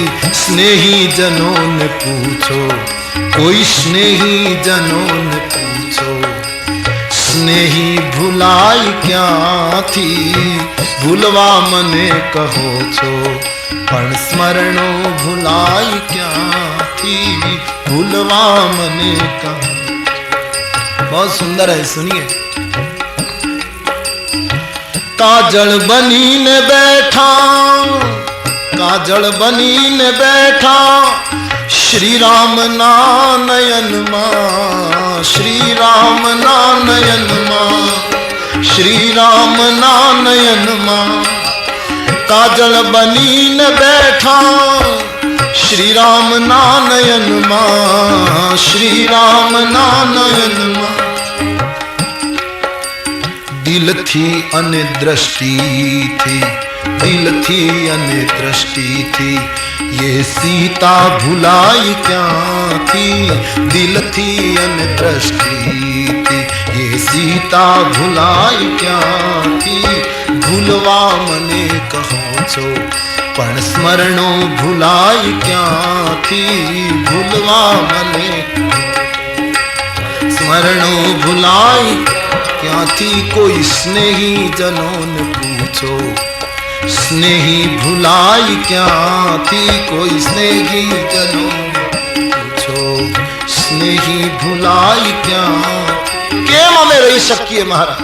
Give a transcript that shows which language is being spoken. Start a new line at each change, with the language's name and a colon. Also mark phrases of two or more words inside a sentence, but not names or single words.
Gujarati: સ્નેહી જનોને પૂછો, કોઈ સ્નેહી જનોને પૂછો, સ્નેહી ભૂલાઈ ક્યાંથી? ભૂલવા મને કહો છો, પણ સ્મરણો ભૂલાઈ ક્યાંથી? ભૂલવા મને કહો.
Hindi: बहुत सुंदर है, सुनिए.
Gujarati: કાજલ બનીને બેઠા, કાજલ બનીને બેઠા, શ્રી રામ ના નયન માં, શ્રી રામ ના નયન માં, શ્રી રામ ના નયન માં. કાજલ બનીને બેઠા, શ્રી રામ ના નયન માં, શ્રી રામ ના નયન માં. દિલથી અને દ્રષ્ટિથી, દિલથી અને દ્રષ્ટિથી યે સીતા ભુલાઈ ક્યાંથી, દિલથી અને દ્રષ્ટિથી યે સીતા ભુલાઈ ક્યાંથી, ભૂલવા મને કહો છો પણ સ્મરણો ભુલાય ક્યાંથી, ભૂલવા મને સ્મરણો ભુલાય ક્યાંથી, કોઈ સ્નેહી જનોને પૂછો સ્નેહી ભુલાય ક્યાંથી, કોઈ સ્નેહી જનો પૂછો સ્નેહી ભુલાય ક્યાં, કેમ અમે રહી શકીએ મહારાજ?